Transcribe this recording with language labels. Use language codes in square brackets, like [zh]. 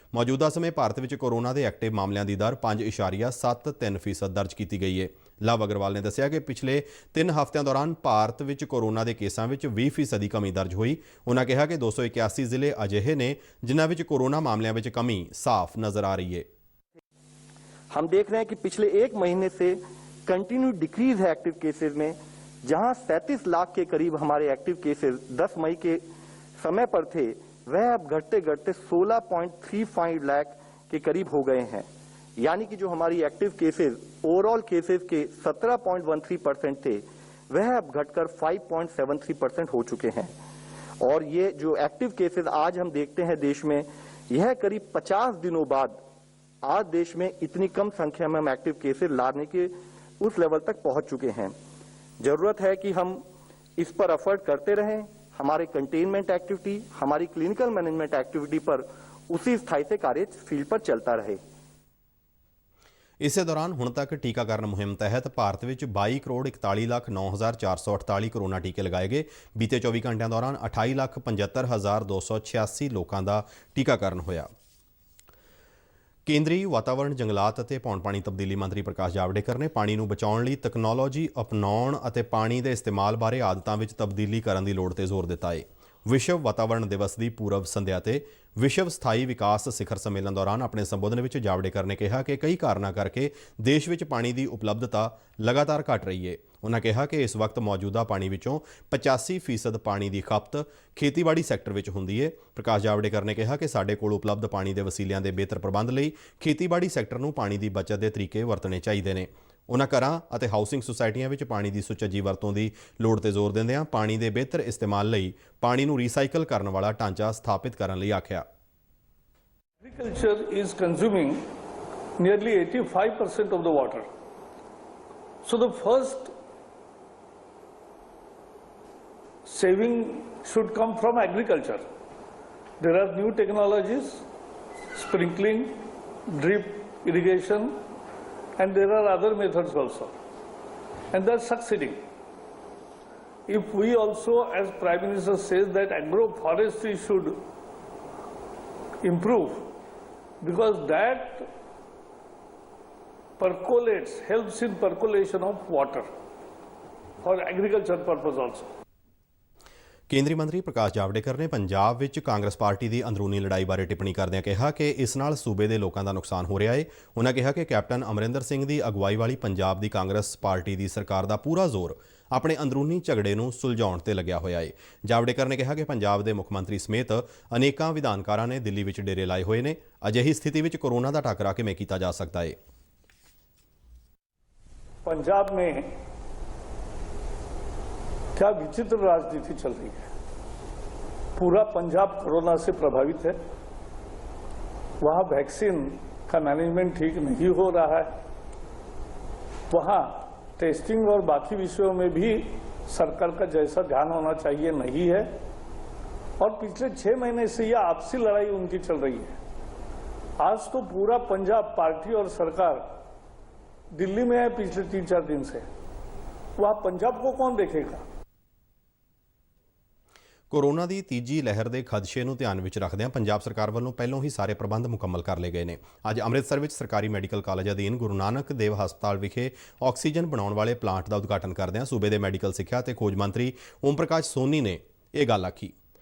[pa] ਮੌਜੂਦਾ ਸਮੇਂ ਭਾਰਤ ਵਿੱਚ ਕੋਰੋਨਾ ਦੇ ਐਕਟਿਵ ਮਾਮਲਿਆਂ ਦੀ ਦਰ 5.73% ਦਰਜ ਕੀਤੀ ਗਈ ਹੈ। ਲਵ ਅਗਰਵਾਲ ਨੇ ਦੱਸਿਆ ਕਿ ਪਿਛਲੇ 3 ਹਫ਼ਤਿਆਂ ਦੌਰਾਨ ਭਾਰਤ ਵਿੱਚ ਕੋਰੋਨਾ ਦੇ ਕੇਸਾਂ ਵਿੱਚ 20% ਦੀ ਕਮੀ ਦਰਜ ਹੋਈ। ਉਨ੍ਹਾਂ ਕਿਹਾ ਕਿ 281 ਜ਼ਿਲ੍ਹੇ ਅਜਿਹੇ ਨੇ ਜਿਨ੍ਹਾਂ ਵਿੱਚ ਕੋਰੋਨਾ ਮਾਮਲਿਆਂ ਵਿੱਚ ਕਮੀ ਸਾਫ਼ ਨਜ਼ਰ ਆ ਰਹੀ है। [hi] हम देख रहे हैं कि पिछले 1 महीने से कंटिन्यू डिक्रीज है एक्टिव केसेस में, जहां 37 लाख के करीब हमारे एक्टिव केसेस 10 मई के समय पर थे, वह अब घटते घटते 16.35 लाख के करीब हो गए हैं। यानी कि जो हमारी एक्टिव केसेस ओवरऑल केसेस के 17.13% थे, वह अब घटकर 5.73% हो चुके हैं। और ये जो एक्टिव केसेस आज हम देखते हैं देश में, यह करीब 50 दिनों बाद आज देश में इतनी कम संख्या में हम एक्टिव केसेस लाने के उस लेवल तक पहुंच चुके हैं। जरूरत है कि हम इस पर एफर्ट करते रहें। हमारे कंटेनमेंट एक्टिविटी, हमारी क्लिनिकल मैनेजमेंट एक्टिविटी पर उसी स्थायी से कार्य फील्ड पर चलता रहे। [pa] ਇਸੇ ਦੌਰਾਨ ਹੁਣ ਤੱਕ ਟੀਕਾਕਰਨ ਮੁਹਿੰਮ ਤਹਿਤ ਭਾਰਤ ਵਿੱਚ 22,09,0448 ਕੋਰੋਨਾ ਟੀਕੇ ਲਗਾਏ ਗਏ। ਬੀਤੇ 24 ਘੰਟਿਆਂ ਦੌਰਾਨ 28,75,286 ਲੋਕਾਂ ਦਾ ਟੀਕਾਕਰਨ ਹੋਇਆ। ਕੇਂਦਰੀ ਵਾਤਾਵਰਣ, ਜੰਗਲਾਤ ਅਤੇ ਪੌਣ ਪਾਣੀ ਤਬਦੀਲੀ ਮੰਤਰੀ ਪ੍ਰਕਾਸ਼ ਜਾਵੜੇਕਰ ਨੇ ਪਾਣੀ ਨੂੰ ਬਚਾਉਣ ਲਈ ਤਕਨਾਲੋਜੀ ਅਪਣਾਉਣ ਅਤੇ ਪਾਣੀ ਦੇ ਇਸਤੇਮਾਲ ਬਾਰੇ ਆਦਤਾਂ ਵਿੱਚ ਤਬਦੀਲੀ ਕਰਨ ਦੀ ਲੋੜ ਤੇ ਜ਼ੋਰ ਦਿੱਤਾ ਹੈ। ਵਿਸ਼ਵ ਵਾਤਾਵਰਣ ਦਿਵਸ ਦੀ ਪੂਰਵ ਸੰਧਿਆ ਤੇ ਵਿਸ਼ਵ ਸਥਾਈ ਵਿਕਾਸ ਸਿਖਰ ਸੰਮੇਲਨ ਦੌਰਾਨ ਆਪਣੇ ਸੰਬੋਧਨ ਵਿੱਚ ਜਾਵੜੇਕਰ ਨੇ ਕਿਹਾ ਕਿ ਕਈ ਕਾਰਨਾਂ ਕਰਕੇ ਦੇਸ਼ ਵਿੱਚ ਪਾਣੀ ਦੀ ਉਪਲਬਧਤਾ ਲਗਾਤਾਰ ਘਟ ਰਹੀ ਹੈ। ਉਨ੍ਹਾਂ ਕਿਹਾ ਕਿ ਇਸ ਵਕਤ ਮੌਜੂਦਾ ਪਾਣੀ ਵਿੱਚੋਂ 85% ਪਾਣੀ ਦੀ ਖਪਤ ਖੇਤੀਬਾੜੀ ਸੈਕਟਰ ਵਿੱਚ ਹੁੰਦੀ ਹੈ। ਪ੍ਰਕਾਸ਼ ਜਾਵੜੇਕਰ ਨੇ ਕਿਹਾ ਕਿ ਸਾਡੇ ਕੋਲ ਉਪਲਬਧ ਪਾਣੀ ਦੇ ਵਸੀਲਿਆਂ ਦੇ ਬਿਹਤਰ ਪ੍ਰਬੰਧ ਲਈ ਖੇਤੀਬਾੜੀ ਸੈਕਟਰ ਨੂੰ ਪਾਣੀ ਦੀ ਬਚਤ ਦੇ ਤਰੀਕੇ ਵਰਤਣੇ ਚਾਹੀਦੇ ਨੇ। ਉਨ੍ਹਾਂ ਘਰਾਂ ਅਤੇ ਹਾਊਸਿੰਗ ਸੁਸਾਇਟੀਆਂ ਵਿੱਚ ਪਾਣੀ ਦੀ ਸੁਚੱਜੀ ਵਰਤੋਂ ਦੀ ਲੋੜ ਤੇ ਜ਼ੋਰ ਦਿੰਦਿਆਂ ਪਾਣੀ ਦੇ ਬਿਹਤਰ ਇਸਤੇਮਾਲ ਲਈ ਪਾਣੀ ਨੂੰ ਰੀਸਾਈਕਲ ਕਰਨ ਵਾਲਾ ਢਾਂਚਾ ਸਥਾਪਿਤ ਕਰਨ ਲਈ ਆਖਿਆ। [en] Agriculture is consuming nearly 85% of the water. So the first saving should come from agriculture. There are new technologies, sprinkling, drip irrigation, and there are other methods also, and they're succeeding. If we also, as Prime Minister says, that agroforestry should improve, because that percolates, helps in percolation of water for agriculture purpose also. [pa] ਕੇਂਦਰੀ ਮੰਤਰੀ ਪ੍ਰਕਾਸ਼ ਜਾਵੜੇਕਰ ਨੇ ਪੰਜਾਬ ਵਿੱਚ Congress party ਦੀ ਅੰਦਰੂਨੀ ਲੜਾਈ ਬਾਰੇ ਟਿੱਪਣੀ ਕਰਦਿਆਂ ਕਿਹਾ ਕਿ ਇਸ ਨਾਲ ਸੂਬੇ ਦੇ ਲੋਕਾਂ ਦਾ ਨੁਕਸਾਨ ਹੋ ਰਿਹਾ ਹੈ। ਉਨ੍ਹਾਂ ਕਿਹਾ ਕਿ ਕੈਪਟਨ ਅਮਰਿੰਦਰ ਸਿੰਘ ਦੀ ਅਗਵਾਈ ਵਾਲੀ ਪੰਜਾਬ ਦੀ ਕਾਂਗਰਸ ਪਾਰਟੀ ਦੀ ਸਰਕਾਰ ਦਾ ਪੂਰਾ ਜ਼ੋਰ ਆਪਣੇ ਅੰਦਰੂਨੀ ਝਗੜੇ ਨੂੰ ਸੁਲਝਾਉਣ ਤੇ ਲੱਗਿਆ ਹੋਇਆ ਹੈ। ਜਾਵੜੇਕਰ ਨੇ ਕਿਹਾ ਕਿ ਪੰਜਾਬ ਦੇ ਮੁੱਖ ਮੰਤਰੀ ਸਮੇਤ ਅਨੇਕਾਂ ਵਿਧਾਨਕਾਰਾਂ ਨੇ ਦਿੱਲੀ ਵਿੱਚ ਡੇਰੇ ਲਾਏ ਹੋਏ ਨੇ। ਅਜਿਹੀ ਸਥਿਤੀ ਵਿੱਚ ਕੋਰੋਨਾ ਦਾ ਟਾਕਰਾ ਕਿਵੇਂ ਕੀਤਾ ਜਾ ਸਕਦਾ ਹੈ? [hi] पंजाब में क्या विचित्र राजनीति चल रही है। पूरा पंजाब कोरोना से प्रभावित है। वहां वैक्सीन का मैनेजमेंट ठीक नहीं हो रहा है। वहां टेस्टिंग और बाकी विषयों में भी सरकार का जैसा ध्यान होना चाहिए नहीं है। और पिछले 6 महीने से यह आपसी लड़ाई उनकी चल रही है। आज तो पूरा पंजाब पार्टी और सरकार दिल्ली में है पिछले 3-4 दिन से। वहां पंजाब को कौन देखेगा? [pa] ਕੋਰੋਨਾ ਦੀ ਤੀਜੀ ਲਹਿਰ ਦੇ ਖਦਸ਼ੇ ਨੂੰ ਧਿਆਨ ਵਿੱਚ ਰੱਖਦਿਆਂ ਪੰਜਾਬ ਸਰਕਾਰ ਵੱਲੋਂ ਪਹਿਲਾਂ ਹੀ ਸਾਰੇ ਪ੍ਰਬੰਧ ਮੁਕੰਮਲ ਕਰ ਲਏ ਗਏ ਨੇ। ਅੱਜ ਅੰਮ੍ਰਿਤਸਰ ਵਿੱਚ ਸਰਕਾਰੀ ਮੈਡੀਕਲ ਕਾਲਜ ਅਧੀਨ ਗੁਰੂ ਨਾਨਕ ਦੇਵ ਹਸਪਤਾਲ ਵਿਖੇ ਆਕਸੀਜਨ ਬਣਾਉਣ ਵਾਲੇ ਪਲਾਂਟ ਦਾ ਉਦਘਾਟਨ ਕਰਦਿਆਂ ਸੂਬੇ ਦੇ ਮੈਡੀਕਲ ਸਿੱਖਿਆ ਤੇ ਖੋਜ ਮੰਤਰੀ ਓਮ ਪ੍ਰਕਾਸ਼ ਸੋਨੀ ਨੇ ਇਹ ਗੱਲ ਆਖੀ।